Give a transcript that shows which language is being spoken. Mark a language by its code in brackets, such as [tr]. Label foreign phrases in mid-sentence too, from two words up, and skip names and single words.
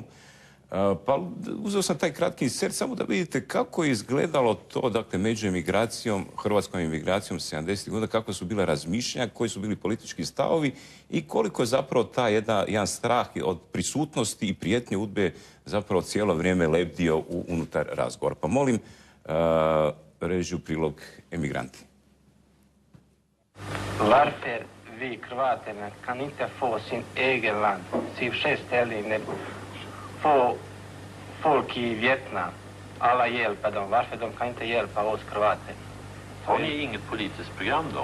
[hr] Pa uzeo sam taj kratki insert samo da vidite kako je izgledalo to, dakle, među emigracijom, hrvatskom emigracijom 70. godina, kako su bile razmišljanja, koji su bili politički stavovi i koliko je zapravo taj jedan strah od prisutnosti i prijetnje udbe zapravo cijelo vrijeme lebdio unutar razgovora. Pa molim režiju prilog emigranti. [sv] Varför vi kroaterna kan inte få sin egen land, sin självständig få folk i Vietnam, alla hjälpa dem. Varför de kan inte hjälpa oss kroater? Har ni inget politiskt program då?